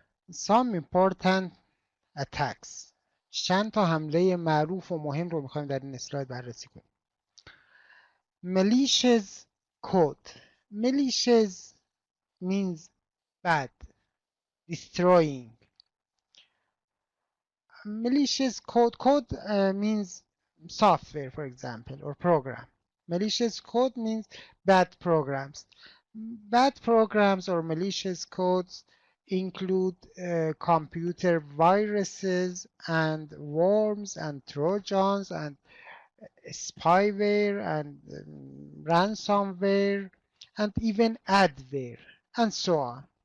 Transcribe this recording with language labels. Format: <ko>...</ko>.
<en>Some important attacks.</en> <fa>چند تا حمله معروف و مهم رو میخوایم در این اسلاید بررسی کنیم.</fa> <en>Malicious code. Malicious means bad, destroying. Malicious code. Code means software, for example, or program. Malicious code means bad programs. Bad programs or malicious codes include computer viruses and worms and trojans and spyware and ransomware and even adware and so on.</en>